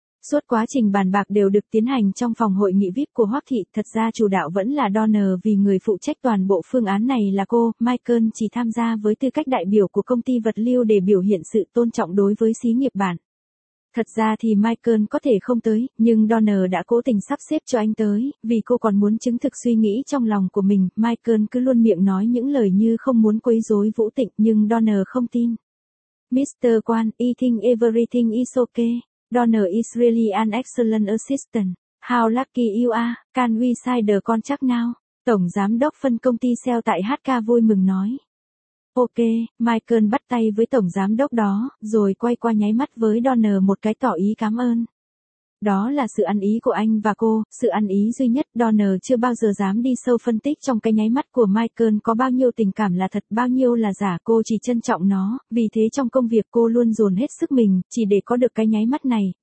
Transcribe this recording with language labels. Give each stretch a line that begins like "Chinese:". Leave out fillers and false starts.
Vietnamese: Suốt quá trình bàn bạc đều được tiến hành trong phòng hội nghị VIP của Hoắc Thị, thật ra chủ đạo vẫn là Donner vì người phụ trách toàn bộ phương án này là cô, Michael chỉ tham gia với tư cách đại biểu của công ty vật liệu để biểu hiện sự tôn trọng đối với xí nghiệp bạn. Thật ra thì Michael có thể không tới, nhưng Donner đã cố tình sắp xếp cho anh tới, vì cô còn muốn chứng thực suy nghĩ trong lòng của mình. Michael cứ luôn miệng nói những lời như không muốn quấy rối Vũ Tịnh, nhưng Donner không tin.
English: Mr. Quan, I think everything is okay. Donner is really an excellent assistant. How lucky you are, can we sign the contract now?
Vietnamese: Tổng giám đốc phân công ty Seo tại HK vui mừng nói. Ok, Michael bắt tay với tổng giám đốc đó, rồi quay qua nháy mắt với Donner một cái tỏ ý cảm ơn. Đó là sự ăn ý của anh và cô, sự ăn ý duy nhất. Donner chưa bao giờ dám đi sâu phân tích trong cái nháy mắt của Michael có bao nhiêu tình cảm là thật, bao nhiêu là giả, cô chỉ trân trọng nó, vì thế trong công việc cô luôn dồn hết sức mình, chỉ để có được cái nháy mắt này.